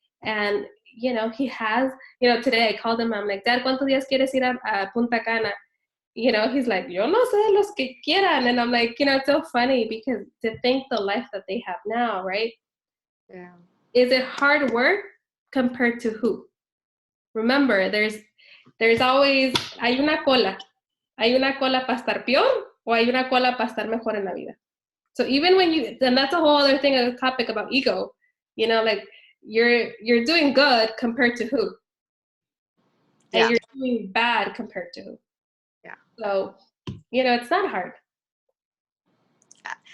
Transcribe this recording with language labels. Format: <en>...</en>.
<en>And, he has, today I called him, I'm like, Dad,</en> <es>¿cuántos días quieres ir a Punta Cana?</es> <en>He's like,</en> <es>yo no sé, los que quieran.</es> <en>And I'm like, it's so funny because to think the life that they have now, right? Yeah. Is it hard work compared to who? Remember, there's always,</en> <es>hay una cola para estar peor o hay una cola para estar mejor en la vida.</es> <en>So even when and that's a whole other thing, a topic about ego, like you're doing good compared to who? And you're doing bad compared to who? Yeah. So, it's not hard. Yeah.</en>